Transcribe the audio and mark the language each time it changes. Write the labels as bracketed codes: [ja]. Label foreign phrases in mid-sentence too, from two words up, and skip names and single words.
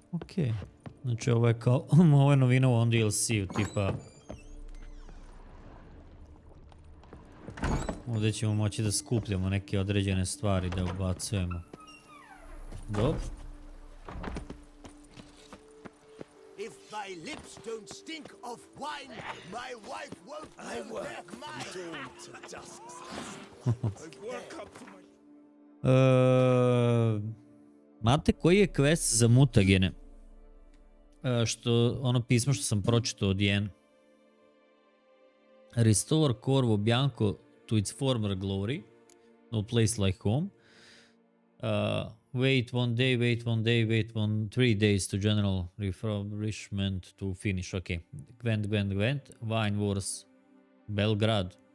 [bs] okej. Znači ovo je kao, ovo je novina u ovom DLC-u, tipa... Ovdje ćemo moći da skupljamo neke određene stvari, da ubacujemo. Dobro. [en] If thy lips don't stink of wine, my wife won't know their mind. [bs] Mate, koji je quest za mutagene? Ono pismo što sam pročitao od Jen. [en] Restore Corvo Bianco to its former glory. No place like home. Wait 1 day, wait 1 day, wait 3 days to general refurbishment to finish. Ok. Gwent. Wine Wars. Belgrad.